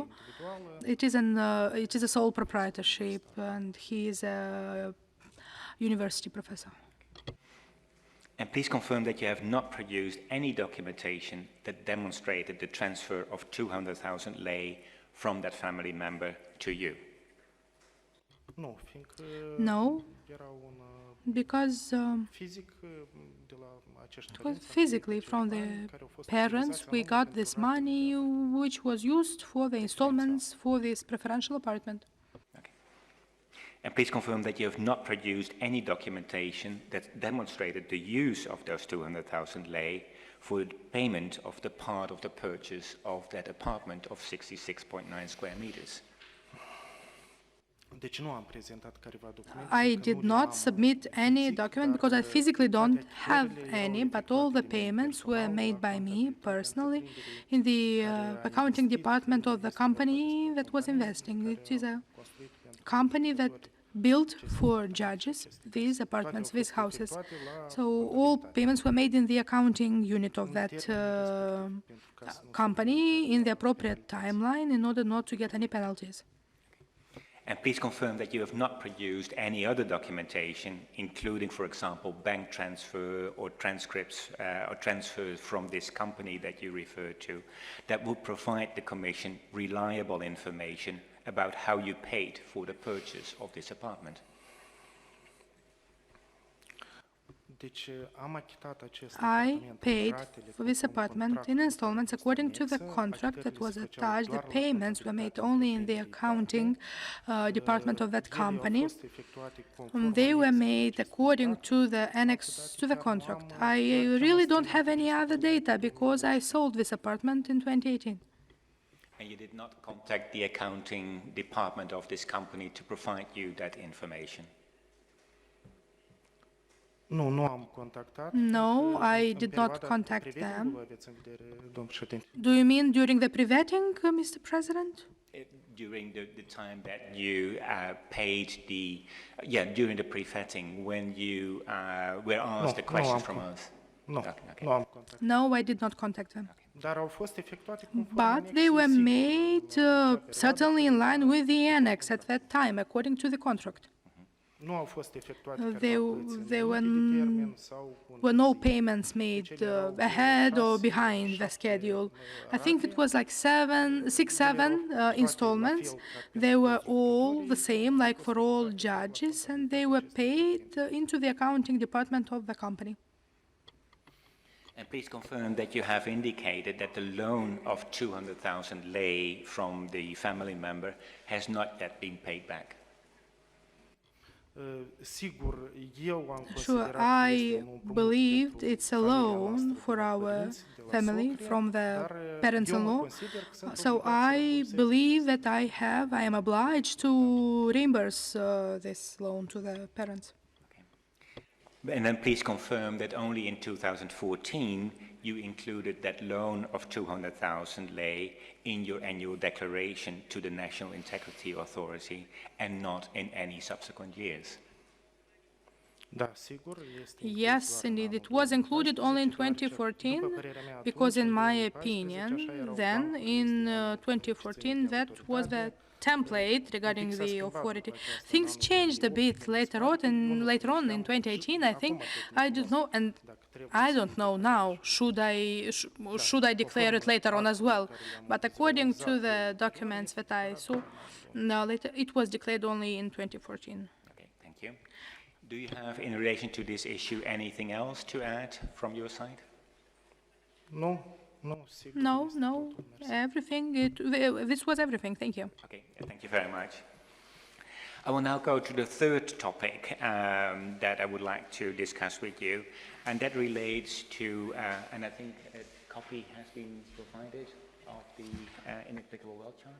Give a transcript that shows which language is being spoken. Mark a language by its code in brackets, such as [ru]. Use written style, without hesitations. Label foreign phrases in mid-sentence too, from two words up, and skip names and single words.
[en] It is a sole proprietorship, and he is a university professor. And please confirm that you have not produced any documentation that demonstrated the transfer of 200,000 lei from that family member to you. [ro] Nu, fiindcă [en] No, [ro] era un [en] because [ro] fizic de la acești [en] because [ro] părinți, [en] physically from the [ro] care au fost [en] parents [ro] utilizați [en] we [ro] anume [en] got this [ro] pentru ratele [en] money which was used for the installments for this preferential apartment. Okay. And please confirm that you have not produced any documentation that demonstrated the use of those 200,000 lei for the payment of the part of the purchase of that apartment of 66.9 square meters. [ro] Deci nu am prezentat careva documente. [en] I [ro] fiindcă [en] did [ro] nu le [en] not [ro] am [en] submit any [ro] fizic, [en] document [ro] dar, [en] because I physically don't [ro] toate [en] have [ro] achitările [en] any, [ro] erau [en] but all the [ro] efectuate de mine [en] payments were [ro] personal [en] made [ro] la [en] by me [ro] contabilitatea [en] personally [ro] întreprinderii [en] in the [ro] care a [en] accounting [ro] investit, [en] department of the [ro] investit [en] company [ro] pentru [en] that was [ro] companie, [en] investing. [ro] care [en] It is a [ro] construit pentru [en] company that [ro] judecători. [en] built for judges these apartments, these houses. So all payments were made in the accounting unit of that company in the appropriate timeline in order not to get any penalties. And please confirm that you have not produced any other documentation, including, for example, bank transfer or transcripts or transfers from this company that you referred to, that would provide the Commission reliable information about how you paid for the purchase of this apartment. [ro] Deci am achitat acest [en] I [ro] apartament, [en] paid [ro] ratele [en] for this [ro] conform [en] apartment in [ro] contractului [en] installments according to the [ro] anexă, [en] contract that [ro] achitările [en] was [ro] se făceau [en] attached. [ro] doar [en] The [ro] la [en] payments were made [ro] contabilitatea [en] only in the [ro] întreprinderii [en] accounting department of that [ro] Ele au [en] company. [ro] fost efectuate conform [en] They were [ro] anexei [en] made [ro] acestui [en] according [ro] contract. [en] to the annex to the [ro] Chiar nu [en] contract. [ro] am, [en] I [ro] chiar am [en] really don't [ro] strânit [en] have any [ro] acest [en] other [ro] document [en] data [ro] în because I 2018. [en] sold this apartment in 2018. And you did not contact the accounting department of this company to provide you that information. [ro] Nu, nu am contactat. [en] No, [ro] fiindcă [en] I [ro] în [en] did not [ro] perioada [en] contact [ro] pre-vetting-ului [en] them. [ro] vă aveți în vedere, domnul președinte. [en] Do you mean during the pre-vetting, Mr. President? During the time that you paid during the pre-vetting, when you were asked a question from us. [ro] Nu, [en] Okay. [ro] nu am contactat. [en] No, I did not contact them. [ro] Dar au fost efectuate conform [en] But they were [ro] anexei, [en] made [ro] sigur, în acea [en] certainly in [ro] perioadă, [en] line with the annex at that time, according to the contract. [ro] Nu au fost efectuate [en] There- [ro] careva plăți [en] there [ro] înainte de termen sau cu [en] Were no [ro] întârziere. [en] payments made [ro] Deci ele erau [en] ahead or [ro] 6, [en] behind the [ro] 7, [en] schedule. I think it [ro] rate. [en] was like six, seven installments. They were all the same, like for all judges, and they were paid into the accounting department of the company. And please confirm that you have indicated that the loan of 200,000 lei from the family member has not yet been paid back. [ro] Sigur, eu am [en] Sure, [ro] considerat că [en] I [ro] este un împrumut [en] believed [ro] pentru [en] it's a [ro] familia [en] loan [ro] noastră [en] for [ro] de la [en] our [ro] părinți, de la [en] family [ro] socri, [en] from the [ro] dar, [en] parents-in-law. [ro] eu mă consider că sunt [en] So [ro] obligat să [en] I [ro] rambursez [en] believe that I am obliged to reimburse this loan to the parents. And then please confirm that only in 2014 you included that loan of 200,000 lei in your annual declaration to the National Integrity Authority and not in any subsequent years. [ro] Da, sigur, este [en] Yes, indeed, it was included only in 2014 because, in my opinion, then in 2014 that was the template regarding the authority. Things changed a bit later on in 2018. I think I don't know, and I don't know now. Should I declare it later on as well? But according to the documents that I saw, no, later it was declared only in 2014. Okay, thank you. Do you have, in relation to this issue, anything else to add from your side? [ro] Nu, nu, sigur. [en] No, [ro] este [en] no, [ro] totul, mersi. [en] everything. This was everything. Thank you. Okay, thank you very much. I will now go to the third topic that I would like to discuss with you, and that relates to, and I think a copy has been provided of the inapplicable wealth chart.